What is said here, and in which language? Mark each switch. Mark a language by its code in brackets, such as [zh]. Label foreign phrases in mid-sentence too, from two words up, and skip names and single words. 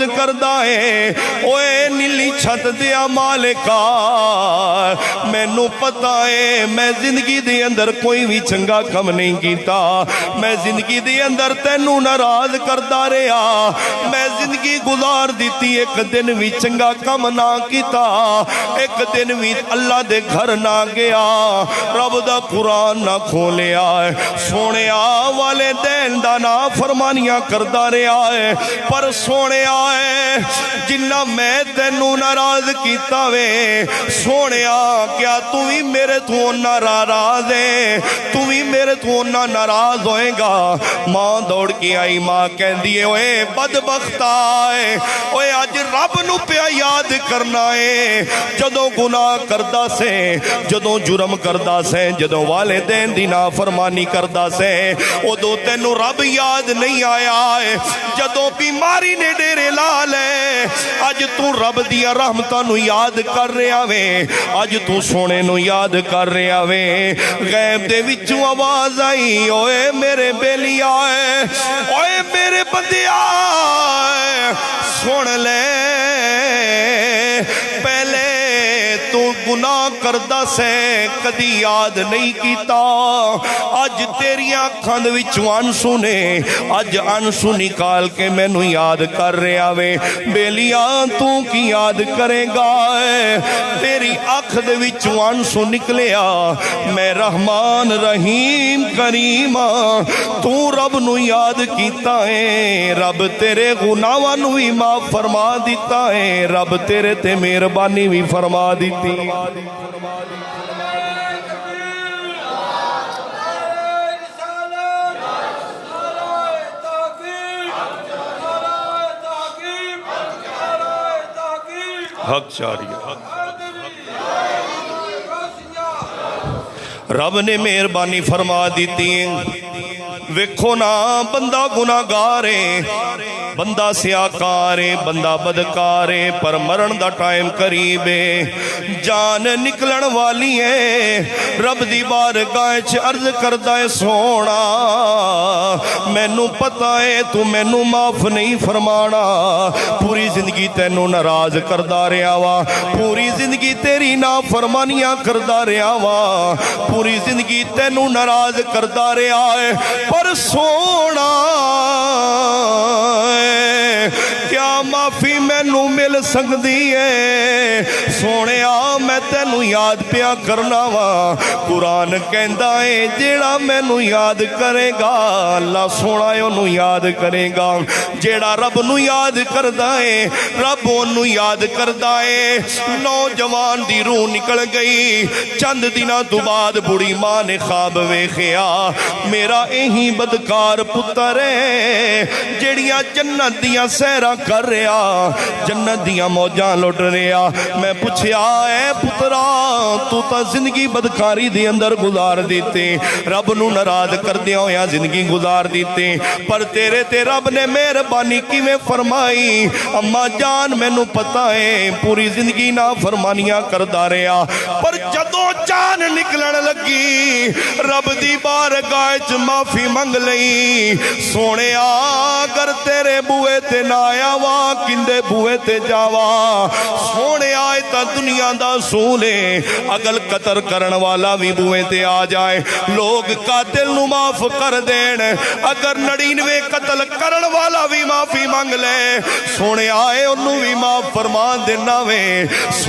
[pa] کردا ہے، اوے نیلی چھت دیا مالکا، مینوں پتہ ہے میں زندگی دے اندر کوئی بھی چنگا کم نہیں کیتا، میں زندگی دے اندر تینوں ناراض کردا رہا، میں زندگی گزار دیتی، ایک دن بھی چنگا کم نہ کیتا، ایک دن بھی اللہ دے گھر نہ گیا، رب دا قرآن نہ کھولیا، سونیا والدین دا نافرمانیاں کردا رہا ہے، پر سونیا جنہ میں تینوں ناراض کیتا وے، سونیا کیا تو بھی میرے تو ناراض ہے، تو بھی میرے تو ناراض ہوئے گا؟ ماں دوڑ کے آئی، ماں کہندی ہے اوے بدبختا ہے، اوے اج رب نو پیا یاد کرنا ہے، جدوں گناہ کردا سے، جدوں جرم کردا سے، جدوں والدین دی نافرمانی کردا سے، ادوں تینوں رب یاد نہیں آیا ہے، جدوں بیماری نے ڈیرے لا لے، اج تو رب دیا رحمتاں نو یاد کر رہا وے، اج تو سونے نو یاد کر رہا وے۔ غیب دے وچوں آواز آئی، اوے میرے بیلیا، اوے میرے بندیا سن لے، پہلے تو گناہ کردہ سے کدی یاد نہیں کیتا، اج تیری آنکھاں دے وچوں آنسو نے، اج آنسو نکال کے مینوں یاد کر رہا وے۔ بیلیا تو کی یاد کرے گا؟ تیری آنکھ دے وچوں آنسو نکلیا، میں رحمان رحیم کریم، تو رب نو یاد کیتا ہے، رب تیرے گناہاں نو بھی معاف فرما دیتا ہے، رب تیرے تے مہربانی بھی فرما دیتی۔ حق جاری ہے، رب نے مہربانی فرما دیتی ہے۔ ویکھو نا بندہ گناہگار ہے، بندہ سیاکار ہے، بندہ بدکار ہے، پر مرن دا ٹائم قریب ہے، جان نکلن والی ہے، رب دی بارگاہ وچ عرض کردا ہے سونا مینوں پتہ ہے تو مینوں معاف نہیں فرمانا، پوری زندگی تینوں ناراض کردا رہا وا، پوری زندگی تیری نافرمانیاں کردا رہا وا، پوری زندگی تینوں ناراض کردا رہا ہے، پر سونا کیا معافی مینوں مل سکتی ہے؟ سونیا میں تینوں یاد پیا کرنا وا، قرآن کہندا ہے جیڑا مینوں یاد کرے گا اللہ سونا اونوں یاد کرے گا، جیڑا رب نو یاد کردا ہے رب اونوں یاد کردا ہے۔ نوجوان دی روح نکل گئی، چند دنوں تو بعد بڑی ماں نے خواب ویکھیا، میرا یہی بدکار پتر ہے جیڑیاں جنت دیاں سیراں کر رہا، جنت دیاں موجاں لٹ رہا۔ میں پوچھیا اے پترا تو تا زندگی بدکاری دے اندر گزار دیتے، رب نو ناراض کردیاں ہویا زندگی گزار دیتے، پر تیرے تے رب نے مہربانی کیویں فرمائی؟ اما جان مینوں پتہ ہے پوری زندگی نافرمانیاں کردا رہا، پر جدوں جان نکلن لگی رب دی بارگاہ وچ معافی منگ لئی، سونیا اگر تیرے بوئے تے نہ آیا وا کندے بوئے تے جاوا، سونے آئے تا دنیا دا اصول ہے، اگر قتل کرن والا بھی بوئے تے آ جائے لوگ قاتل نو معاف کر دین، اگر 99 قتل کرن والا بھی معافی مانگ لے سونے آئے انہوں بھی معاف فرما دینا وے۔